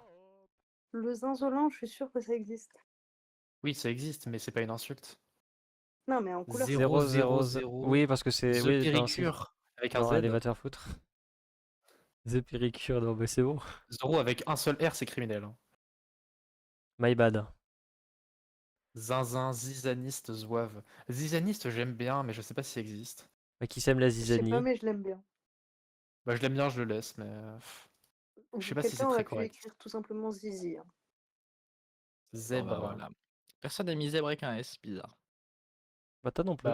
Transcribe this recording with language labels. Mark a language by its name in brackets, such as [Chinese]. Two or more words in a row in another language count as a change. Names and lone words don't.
[French] Le zinzolant, je suis sûre que ça existe. Oui, ça existe, mais c'est pas une insulte. Non, mais en couleur. 0, 0, 0. 0. Oui, parce que c'est. The Oui, non, si. Péricure avec un Non, allez, Z. va te faire foutre. The Péricure, non, mais c'est bon. Zoro avec un seul R, c'est criminel. Hein. [English] My bad. [French] Zinzin, zizaniste, zouave. Zizaniste, j'aime bien, mais je sais pas s'il existe. Bah, qui sème la Je sais pas, zizanie? mais je l'aime bien. Bah, je l'aime bien, je le laisse, mais je sais pas si c'est Quelqu'un très aurait pu correct. écrire tout simplement Zizi. Hein. Bon, bah Zèbre. voilà. Personne n'a mis zèbre avec un S, bizarre. Bah, toi non plus.